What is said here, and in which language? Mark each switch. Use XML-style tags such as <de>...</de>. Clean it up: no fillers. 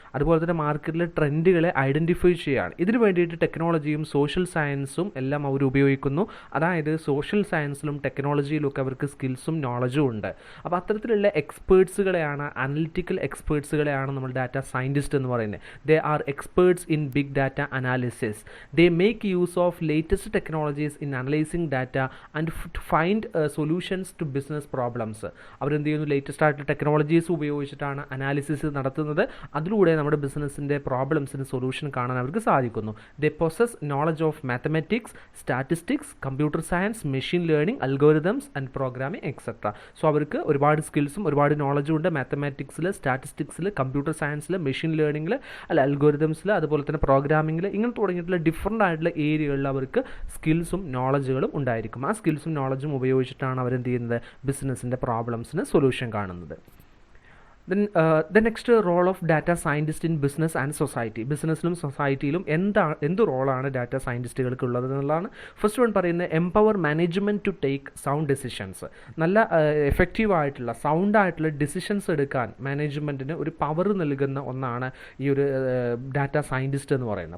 <ml>അതുപോലെ തന്നെ മാർക്കറ്റിലെ ട്രെൻഡുകളെ ഐഡൻറ്റിഫൈ ചെയ്യുകയാണ്. ഇതിന് വേണ്ടിയിട്ട് ടെക്നോളജിയും സോഷ്യൽ സയൻസും എല്ലാം അവർ ഉപയോഗിക്കുന്നു. അതായത് സോഷ്യൽ സയൻസിലും ടെക്നോളജിയിലും ഒക്കെ അവർക്ക് സ്കിൽസും നോളജും ഉണ്ട്. അപ്പോൾ അത്തരത്തിലുള്ള എക്സ്പേർട്സുകളെയാണ്, അനലിറ്റിക്കൽ എക്സ്പേർട്സുകളെയാണ് നമ്മൾ ഡാറ്റ സയൻറ്റിസ്റ്റ് എന്ന് പറയുന്നത്.</ml> <en>They are experts in big data analysis. They make use of latest technologies in analyzing data and to find solutions to business problems.</en> <ml>അവരെന്ത് ചെയ്യുന്നു, ലേറ്റസ്റ്റ് ആയിട്ടുള്ള ടെക്നോളജീസ് ഉപയോഗിച്ചിട്ടാണ് അനാലിസിസ് നടത്തുന്നത്. അതിലൂടെ നമ്മുടെ ബിസിനസ്സിൻ്റെ പ്രോബ്ലംസിന് സൊല്യൂഷൻ കാണാൻ അവർക്ക് സാധിക്കുന്നു.</ml> <en>They possess knowledge of mathematics, statistics, computer science, machine learning, algorithms and programming etc.</en> <ml>So അവർക്ക് ഒരുപാട് സ്കിൽസും ഒരുപാട് നോളജും ഉണ്ട്. മാത്തമാറ്റിക്സിൽ, സ്റ്റാറ്റിസ്റ്റിക്സിൽ, കമ്പ്യൂട്ടർ സയൻസിൽ, മെഷീൻ ലേണിംഗിൽ, അൽഗോരിതംസിൽ, അതുപോലെ തന്നെ പ്രോഗ്രാമിങ്ങിൽ, ഇങ്ങനെ തുടങ്ങിയിട്ടുള്ള ഡിഫറെൻ്റ് ആയിട്ടുള്ള ഏരിയകളിൽ അവർക്ക് സ്കിൽസും നോളജുകളും ഉണ്ടായിരിക്കും. ആ സ്കിൽസും നോളജും ഉപയോഗിച്ചിട്ടാണ് അവരെന്ത് ചെയ്യുന്നത്, ബിസിനസ്സിൻ്റെ പ്രോബ്ലംസിന് സൊല്യൂഷൻ കാണുന്നത്.</ml> <en>The next role of data scientist in business and society.</en> <ml>ബിസിനസ്സിലും സൊസൈറ്റിയിലും എന്ത് റോളാണ് ഡാറ്റ സയൻറ്റിസ്റ്റുകൾക്ക് ഉള്ളത് എന്നുള്ളതാണ്.</ml> <en>first one</en> <ml>പറയുന്നത്</ml> <en>Empower management to take sound decisions.</en> <ml>നല്ല എഫക്റ്റീവായിട്ടുള്ള സൗണ്ടായിട്ടുള്ള ഡിസിഷൻസ് എടുക്കാൻ മാനേജ്മെൻറ്റിന് ഒരു പവർ നൽകുന്ന ഒന്നാണ് ഈ ഒരു ഡാറ്റ സയൻറ്റിസ്റ്റ് എന്ന് പറയുന്നത്.</ml>